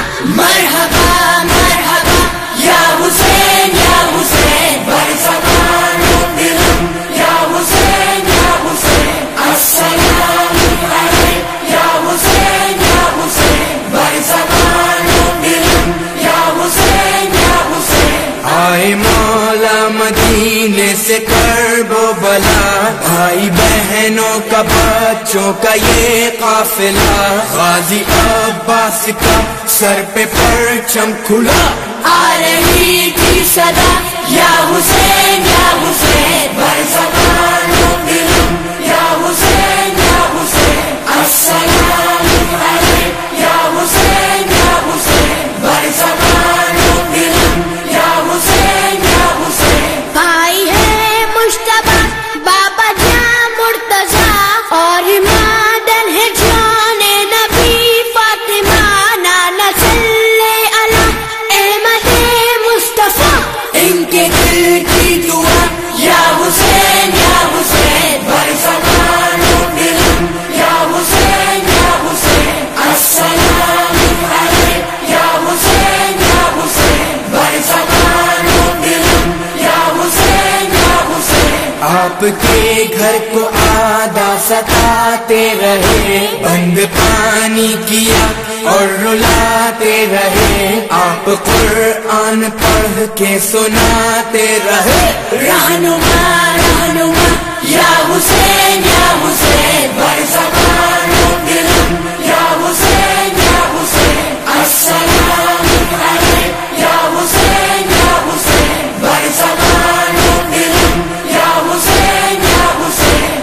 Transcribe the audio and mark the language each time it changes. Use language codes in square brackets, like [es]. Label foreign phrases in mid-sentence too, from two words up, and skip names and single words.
[ar] مرحبا مرحبا یا حسین یا حسین [fa] بر زبان و دلم [ar] یا حسین یا حسین السلام علیک یا حسین یا حسین [fa] بر زبان و دلم [ar] یا حسین یا حسین [ur] آئے مولا مدینے سے کرب و بلا، بھائی بہنوں کا بچوں کا یہ قافلہ، غازی عباس کا سر پہ پرچم کھلا، آ رہی تھی صدا [ar] یا حسین یا حسین [fa] بر زبان و دلم [ar] یا حسین یا حسین السلام علیک یا حسین یا حسین [fa] بر زبان و دلم [ar] یا حسین یا حسین [ur] بھائی ہے مشتبہ بابا جان مرتضی اور مادن ہے جان نبی فاطمہ، نانا صلی علی احمد مصطفیٰ. ان کے دل کی دعا [ar] یا حسین یا حسین [fa] بر زبان و دلم [ar] یا حسین یا حسین السلام علیک یا حسین یا حسین [fa] بر زبان و دلم [ar] یا حسین یا حسین [ur] آپ کے گھر کو آدھا ستاتے رہے، بند پانی کیا اور رلاتے رہے، آپ قرآن پڑھ کے سناتے رہے، رہنما رہنما [ar] یا حسین یا حسین [fa] بر زبان و دلم [ar] یا حسین یا حسین السلام علیک یا حسین یا حسین [fa] بر زبان و دلم [ar] یا حسین یا حسین